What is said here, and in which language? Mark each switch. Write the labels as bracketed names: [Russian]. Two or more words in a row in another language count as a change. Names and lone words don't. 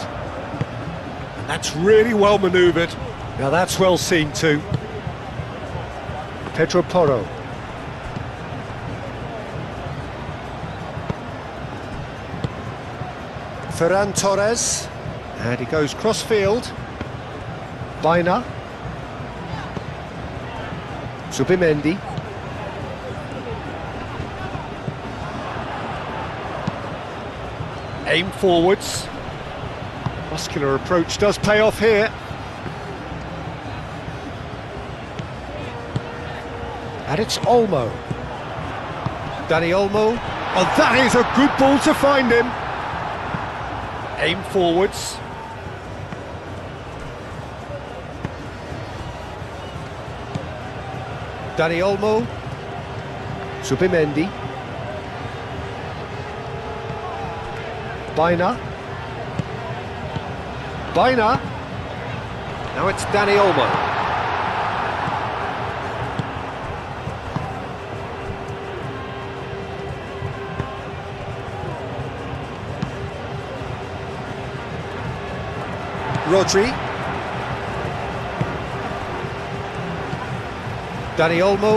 [English] And that's really well manoeuvred. Now that's well seen too. Pedro Porro. Ferran Torres. And he goes cross-field. Baina. Zubimendi. Aim forwards. Muscular approach does pay off here. And it's Olmo. Dani Olmo. Oh, that is a good ball to find him. Aim forwards. Dani Olmo. Zubimendi. Baina. Baina. Now it's Dani Olmo. Rodri. Dani Olmo.